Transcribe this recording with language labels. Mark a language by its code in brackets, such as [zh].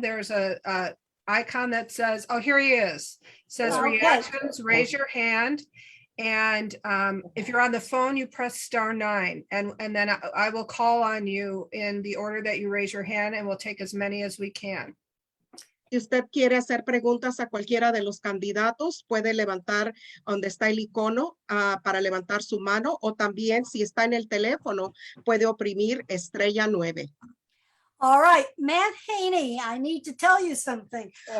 [en] There's a icon that says, oh, here he is. It says reactions. Raise your hand. And if you're on the phone, you press *9, and then I will call on you in the order that you raise your hand, and we'll take as many as we can. [es] Si usted quiere hacer preguntas a cualquiera de los candidatos, puede levantar donde está el icono para levantar su mano, o también si está en el teléfono, puede oprimir *9. [en] All right, Matt Haney, I need to tell you something.